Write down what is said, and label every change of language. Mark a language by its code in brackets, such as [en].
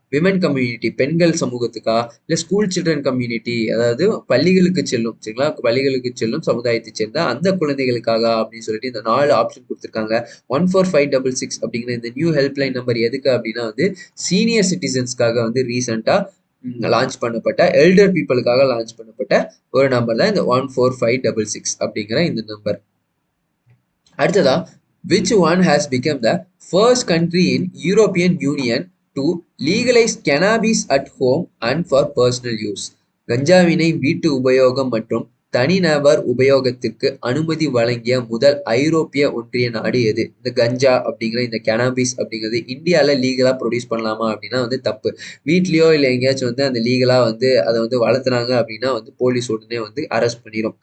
[ta] Women community பெண்கள் சமூகத்துக்கா? இல்லை school children community, அதாவது பள்ளிகளுக்கு செல்லும் சரிங்களா, பள்ளிகளுக்கு செல்லும் சமுதாயத்தை சேர்ந்த அந்த குழந்தைகளுக்காக அப்படின்னு சொல்லிட்டு இந்த 4 ஆப்ஷன் கொடுத்துருக்காங்க. 14566 அப்படிங்கிற இந்த நியூ ஹெல்ப்லைன் நம்பர் எதுக்கு அப்படின்னா வந்து சீனியர் சிட்டிசன்ஸ்க்காக வந்து ரீசெண்டா லான்ச் பண்ணப்பட்ட, எல்டர் பீப்புளுக்காக லான்ச் பண்ணப்பட்ட ஒரு நம்பர் தான் இந்த 14566 அப்படிங்கிற இந்த நம்பர். அடுத்ததா, [en] which one has become the first country in European Union to legalize cannabis at home and for personal use? [ta] கஞ்சாவினை வீட்டு உபயோகம் மற்றும் தனிநபர் உபயோகத்திற்கு அனுமதி வழங்கிய முதல் ஐரோப்பிய ஒன்றிய நாடு எது? இந்த கஞ்சா அப்படிங்கிற இந்த கேனாபிஸ் அப்படிங்கிறது இந்தியாவில் லீகலாக ப்ரொடியூஸ் பண்ணலாமா அப்படின்னா வந்து தப்பு. வீட்லேயோ இல்லை எங்கேயாச்சும் வந்து அந்த லீகலாக வந்து அதை வந்து வளர்த்துனாங்க அப்படின்னா வந்து போலீஸ் உடனே வந்து அரெஸ்ட் பண்ணிடும்.